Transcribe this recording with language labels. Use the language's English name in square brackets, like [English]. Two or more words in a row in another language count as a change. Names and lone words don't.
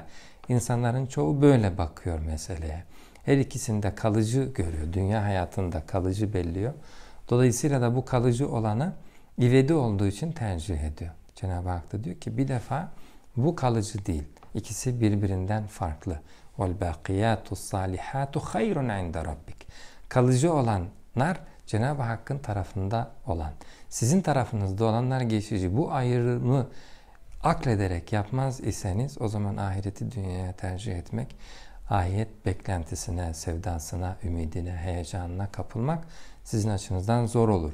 [Turkish] İnsanların çoğu böyle bakıyor meseleye. Her ikisini de kalıcı görüyor. Dünya hayatında kalıcı belliyor. Dolayısıyla da bu kalıcı olanı ivedi olduğu için tercih ediyor. Cenab-ı Hak da diyor ki bir defa bu kalıcı değil. İkisi birbirinden farklı. [Arabic] وَالْبَاقِيَاتُ الصَّالِحَاتُ خَيْرٌ عِنْدَ رَبِّكَ. [Turkish] Kalıcı olanlar Cenab-ı Hakk'ın tarafında olan. Sizin tarafınızda olanlar geçici. Bu ayrımı aklederek yapmaz iseniz o zaman ahireti dünyaya tercih etmek, ahiret beklentisine, sevdasına, ümidine, heyecanına kapılmak sizin açınızdan zor olur.